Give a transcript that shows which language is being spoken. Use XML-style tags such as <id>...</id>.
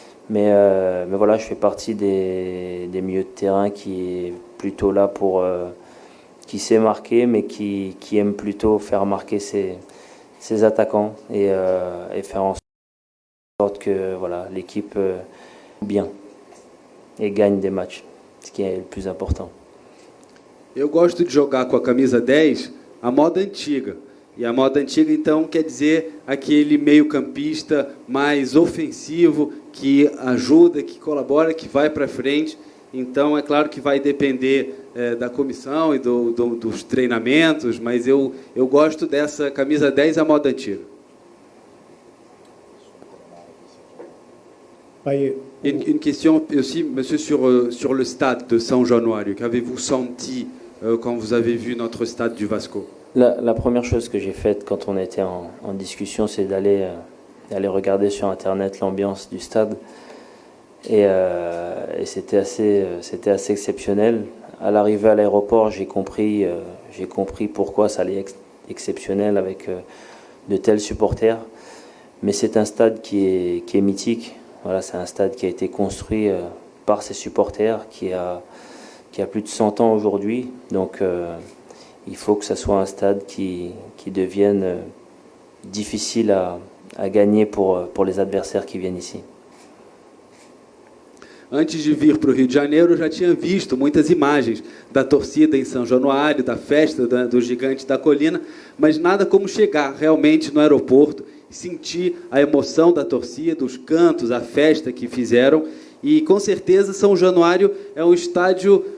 <fr>Mais voilà, je fais partie des milieux de terrain qui est plutôt là qui sait marquer, mais qui aime plutôt faire marquer ses attaquants et faire en sorte que voilà, l'équipe bien et gagne des matchs, ce qui est le plus important.</fr> <pt>Eu gosto de jogar com a camisa 10 a moda antiga. E a moda antiga, então, quer dizer aquele meio-campista mais ofensivo, que ajuda, que colabora, que vai para frente. Então, é claro que vai depender da comissão e dos treinamentos, mas eu gosto dessa camisa 10 à moda antiga.</pt> <fr>Une question aussi, monsieur, sur le stade de São Januário. Qu'avez-vous senti quand vous avez vu notre stade du Vasco? La première chose que j'ai faite quand on était en discussion, c'est d'aller regarder sur Internet l'ambiance du stade. Et c'était assez exceptionnel. À l'arrivée à l'aéroport, j'ai compris pourquoi ça allait être exceptionnel avec de tels supporters. Mais c'est un stade qui est mythique. Voilà, c'est un stade qui a été construit par ses supporters, qui a plus de 100 ans aujourd'hui. Donc il faut que ça soit un stade qui devienne difficile à gagner pour les adversaires qui viennent ici.</fr> <pt>Antes de vir para o Rio de Janeiro, eu já tinha visto muitas imagens da torcida em São Januário, da festa do Gigante da Colina, mas nada como chegar realmente no aeroporto e sentir a emoção da torcida, os cantos, a festa que fizeram. E, com certeza, São Januário é um estádio</pt>